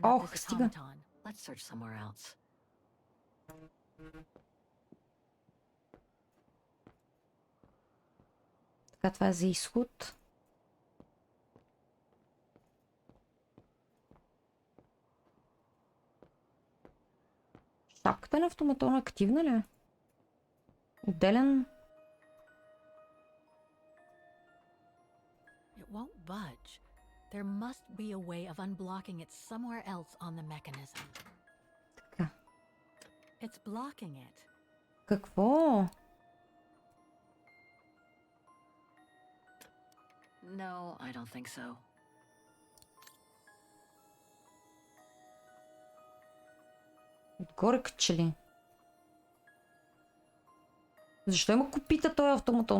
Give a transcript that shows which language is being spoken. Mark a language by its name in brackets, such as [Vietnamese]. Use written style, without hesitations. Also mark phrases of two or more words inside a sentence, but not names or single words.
[English] Oh, up this [Bulgarian] стига. [English] automaton. Let's search somewhere else. [Bulgarian] Така, това е за изход. Шапката на автоматона активна ли е? Отделен... [English] It won't budge. There must be a way of unblocking it somewhere else on the mechanism. [Bulgarian] Така. [English] It's blocking it. [Bulgarian] Какво? [English] No, I don't think so. [Bulgarian] Отгоре каче ли? Защо има копита този автоматон?